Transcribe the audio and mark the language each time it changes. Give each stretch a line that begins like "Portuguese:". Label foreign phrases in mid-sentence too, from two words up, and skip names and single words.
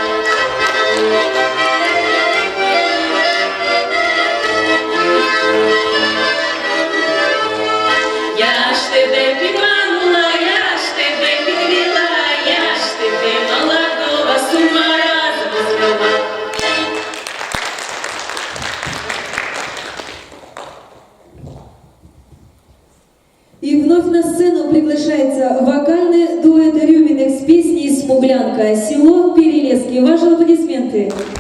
Ukrainian: Я ж тебе підманула, я ж тебе підвела, я ж тебе молодого з ума разом звела.
Russian: И вновь на сцену приглашается вокальный дуэт Рюминых с песней «Смуглянка», село Перелески. Ваши аплодисменты.